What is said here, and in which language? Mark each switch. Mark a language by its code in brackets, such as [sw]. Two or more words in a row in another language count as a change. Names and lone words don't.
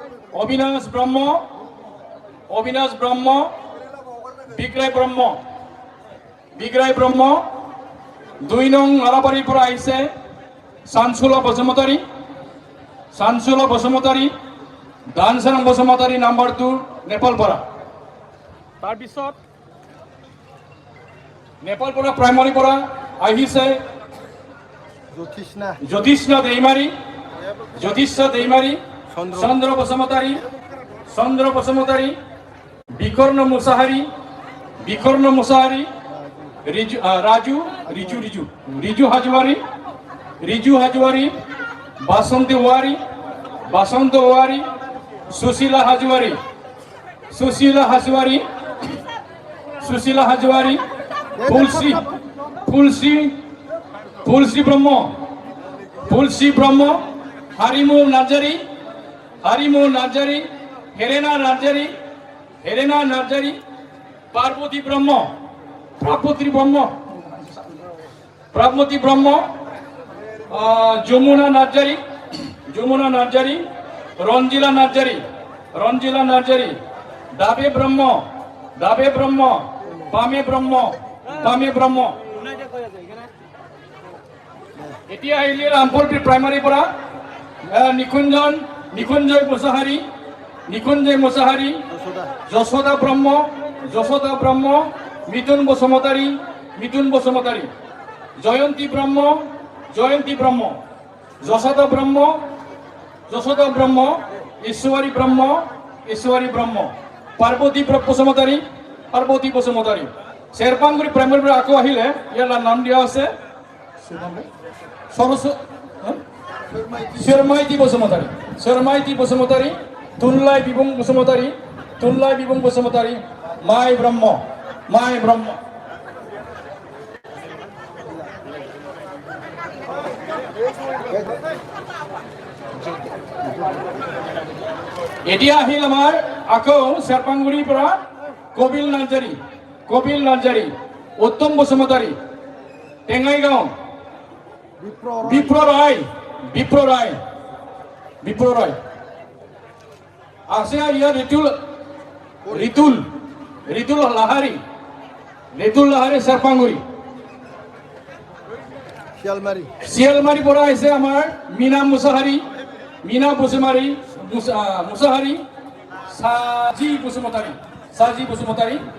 [as] অবিনাশ ব্রহ্ম, অবিনাশ ব্রহ্ম, বিগ্রায় ব্রহ্ম, বিগ্রায় ব্রহ্ম। 2 নং আলাবাড়ির পৰা আহিছে সানসুলা বসুমতাৰী, সানসুলা বসুমতাৰী, দানসাং বসুমতাৰী নাম্বাৰ 2 নেপাল পৰা। তাৰপিছত নেপাল পৰা প্ৰাইমাৰী পৰা আহিছে জ্যোতিষ্ণা দৈমাৰী, জ্যোতিষ্ণা দৈমাৰী, চন্দ্ৰ বসুমতাৰী, চন্দ্ৰ বসুমতাৰী, বিকর্ণ মুসাহারি, বিকর্ণ মুসাহারি, রাজু রিজু রিজু রিজু হাজওয়ারি, রিজু হাজওয়ারি, বাসন্তী ওয়ারি, বাসন্ত ওয়ারি, সুশীলা হাজওয়ারি, সুশীলা হাজওয়ারি, সুশীলা হাজওয়ারি, ফুলশ্রী, ফুলশ্রী, ফুলশ্রী ব্রহ্ম, ফুলশ্রী ব্রহ্ম, হারিমু নার্জারি, হারিমু নার্জারি, হেরেনা নার্জারি, হেরেনা নার্জারি, পার্বতী ব্রহ্ম, প্রাপতি ব্রহ্ম, প্রাপতি ব্রহ্ম, যমুনা নার্জারি, যমুনা নার্জারি, রঞ্জিলা নার্জারি, রঞ্জিলা নার্জারি, দাবে ব্রহ্ম, দাবে ব্রহ্ম, বামে ব্রহ্ম, বামে ব্রহ্ম। এতিয়া আহিলে রামপুর প্রাইমারির পৰা নিকুঞ্জন, নিকুঞ্জয় মুসাহারি, নিকুঞ্জয় মুসাহারি, যশোদা ব্রহ্ম, যশোদা ব্রহ্ম, মিথুন বসুমতারি, মিথুন বসুমতারি, জয়ন্তী ব্রহ্ম, জয়ন্তী ব্রহ্ম, যশোদা ব্রহ্ম, যশোদা ব্রহ্ম, ঈশ্বরী ব্রহ্ম, ঈশ্বরী ব্রহ্ম, পার্বতী বসুমতারি, পার্বতী বসুমতারি। শেরপাংগুড়ি প্রাইমারি পৰা আকৌ আহিলে ইয়াৰ নাম দিয়া আছে শর্মাইতি বসুমতারি, শর্মাইতি বসুমতারি, তুনলাই বিবুং বসুমতারি, তুনলাই বিবুং বসুমতারি, মাই ব্রহ্ম, মাই ব্রহ্ম। এতিয়া আহিল আমাৰ আকৌ শেরপাংগুড়িৰ পৰা কপিল নাৰ্জাৰী, কপিল নাৰ্জাৰী, উত্তম বসুমতাৰী, টেঙাইগাঁও, বিপ্র রায়, বিপ্র রায়, বিপ্র রায় আছে ইয়ার ঋতুল, ঋতুল, ঋতুল লাহারি, ঋতুল লাহারি শেরপাংগুড়ি। শিয়ালমারি পৰা আহিছে আমাৰ মিনা মুসাহারি, মিনা বসুমারি, মুসাহারি, সাজি বসুমতারি, সাজি বসুমতারি,